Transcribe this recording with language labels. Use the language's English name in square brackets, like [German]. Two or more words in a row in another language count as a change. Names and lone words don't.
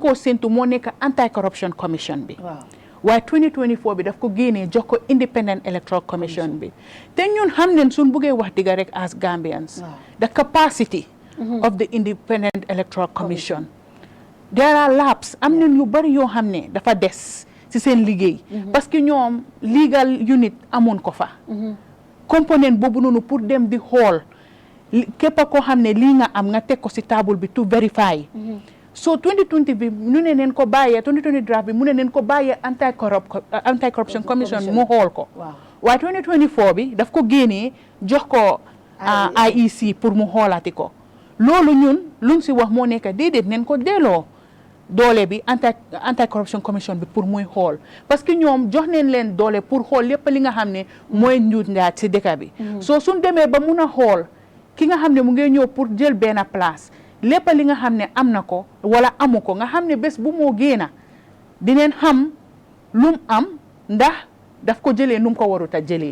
[Wolof] ko séntu moo nekk [English] anti-corruption commission [Wolof] bi waaye 2024 bi daf ko génnee jox ko [English] independent electoral commission [Wolof] bi te ñun xam ne suñ buggee wax digga rek [English] as Gambians the capacity of the independent electoral commission there are laps [Wolof] am nañ yu bari yoo xam ne dafa des ci seen liggéey [French] parce que [Wolof] ñoom [English] legal unit [Wolof] amoon ko fa component boobu noonu pour dem di xool képp koo xam ne lii nga am nga teg ko ci table bi [English] to verify [Wolof] so 2020 bi ñu ne neen ko bàyyee 2020 draft bi mu ne neen ko bàyyee [English] anti-corruption commission [Wolof] mu xool ko waaye 2024 bi daf ko génnee jox ko IEC pour mu xoolaati ko loolu ñun luñ si wax moo nekk déedéet neen ko delloo doole bi [English] anti-corruption commission [Wolof] bi pour muy xool [French] parce que [Wolof] ñoom jox neen leen doole pour xool lépp li nga xam ne mooy njuut njaat si dëkk bi soo suñ demee ba mun a xool ki nga xam ne mu ngi ñëw pour jël benn place lépp li nga xam ne am na ko wala amu ko nga xam ne bés bu moo génna dineen xam lum am ndax daf ko jëlee num ko warut a jëlee